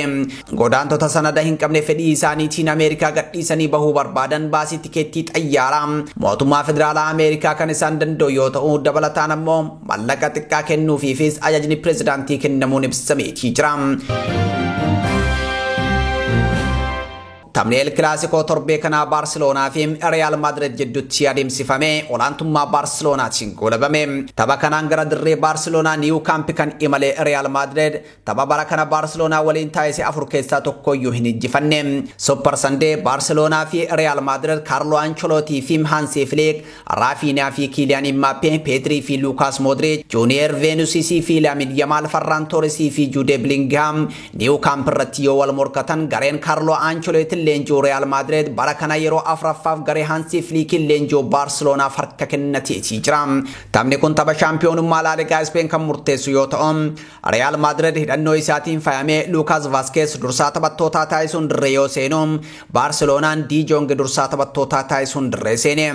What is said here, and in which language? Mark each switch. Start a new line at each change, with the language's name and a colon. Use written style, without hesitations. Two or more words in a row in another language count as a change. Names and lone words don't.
Oromo: Godaantota sanada hin qabne fedhii isaaniitiin Ameerikaa gadhiisanii bahuu barbaadan baasii tikeettii xayyaaraa mootummaa federaalaa Ameerikaa kan isaan danda'u yoo ta'u dabalataan ammoo mallaqa xiqqaa kennuufiifis ajajni pireezidaantii kennamuun ibsameetii jira. taphni El-Classico torbee kana Barcelona fi Real Madrid jidduutti adeemsifame olaantummaa Barcelonaatiin goolabame. Tapha kanaan gara dirree Barcelona New Camp kan imale Real Madrid tapha bara kana Barcelona waliin taasise 4 keessaa tokkoyyuu hin injifanne. Super Sunday Barcelona fi Real Madrid Carlo Ancelotti fi Hansi Flick, Rafinha fi Kylian Mbappé, Pedri fi Lucas Modric, Junior Vinicius fi Lamine Yamal, Ferran Torres fi Jude Bellingham New Camp irratti yoo wal morkatan gareen Carlo Ancelotti leenjoo Real Madrid bara kana yeroo afraffaaf garee Hansi Flick leenjoo Barcelona harka kennatee jira. Taphni kun tapha shaampiyoonummaa La Liga Spain kan murteessu yoo ta'u Real Madrid hidhannoo isaatiin faayamee Lucas Vazquez dursaa taphattootaa taasisuun dirree yoo seenu Barcelonaan De Jong dursaa taphattootaa taasisuun dirree seene.